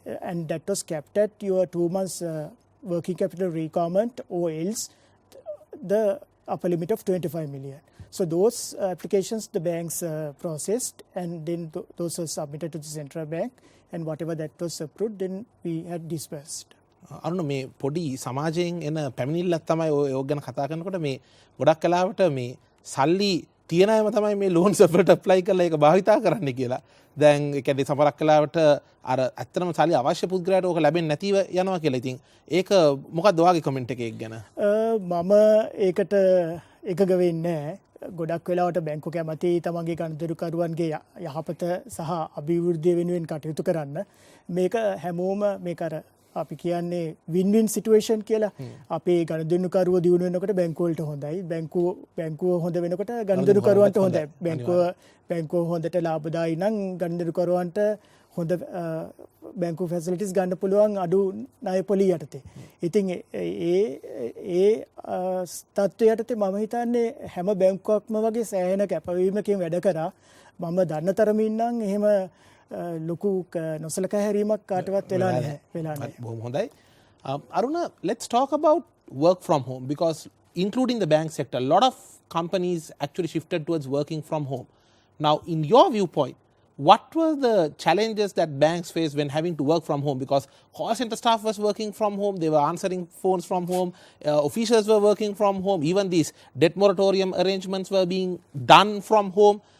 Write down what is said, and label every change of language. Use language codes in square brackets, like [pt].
[en] And that was capped at your 2 months working capital requirement, or else the upper limit of 25 million. So those applications the banks processed, and then those were submitted to the central bank, and whatever that was approved, then we had disbursed. [si] අරුණ මේ පොඩි සමාජයෙන් එන පැමිණිල්ලක් තමයි ඔය ගැන කතා කරනකොට මේ ගොඩක් කලාවට මේ සල්ලි තියන අයම තමයි මේ ලෝන්ස් වලට ඇප්ලයි කරලා ඒක භාවිතා කරන්න කියලා. දැන් ඒ කියන්නේ සමහරක් කලාවට අර ඇත්තටම සල්ලි අවශ්‍ය පුද්ගලයාට ඕක ලැබෙන්නේ නැතිව යනවා කියලා. ඉතින් ඒක මොකක්ද ඔයාගේ කමෙන්ට් එක ඒක ගැන? මම ඒකට එකග වෙන්නේ නැහැ. ගොඩක් වෙලාවට බැංකු කැමති තමන්ගේ ගනුදෙනුකරුවන්ගේ යහපත සහ අභිවෘද්ධිය වෙනුවෙන් කටයුතු කරන්න. මේක හැමෝම මේක අර අපි කියන්නේ වින්-වින් සිටුේෂන් කියලා. අපේ ගනුදෙනුකරුවෝ දියුණු වෙනකොට බැංකුව වලට හොඳයි. බැංකුව හොඳ වෙනකොට ගනුදෙනුකරුවන්ට හොඳයි. බැංකුව හොඳට ලාභදායී නම් ගනුදෙනුකරුවන්ට හොඳ බැංකු ෆැසිලිටිස් ගන්න පුළුවන් අඩු ණය පොලි යටතේ. ඉතින් ඒ තත්ත්වය යටතේ මම හිතන්නේ හැම බැංකුවක්ම වගේ සෑහෙන කැපවීමකින් වැඩ කරා. මම දන්න තරමින් නම් එහෙම ලොකු නොසලකා හැරීමක් කාටවත් වෙලා නැහැ. බොහොම හොඳයි. [en] Aruna, let's talk about work from home, because including the bank sector, a lot of companies actually shifted towards working from home. Now, in your viewpoint, what were the challenges that banks faced when having to work from home? Because call center staff was working from home, they were answering phones from home, officials were working from home, even these debt moratorium arrangements were being done from home.